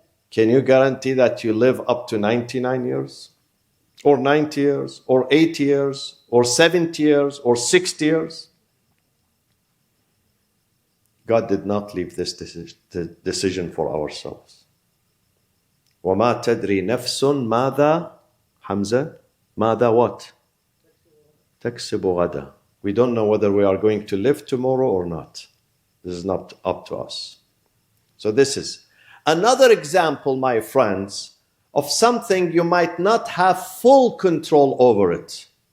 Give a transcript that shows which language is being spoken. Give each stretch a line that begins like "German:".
English: Can you guarantee that you live up to 99 years? Or 90 years? Or 80 years? Or 70 years? Or 60 years? God did not leave this decision for ourselves.
Arabic: وَمَا تَدْرِي نَفْسٌ مَاذَا Hamza? ماذا what? تَكْسِبُ غَدًا.
English: We don't know whether we are going to live tomorrow or not. This is not up to us. So this is another example, my friends, of something you might not have full control over it.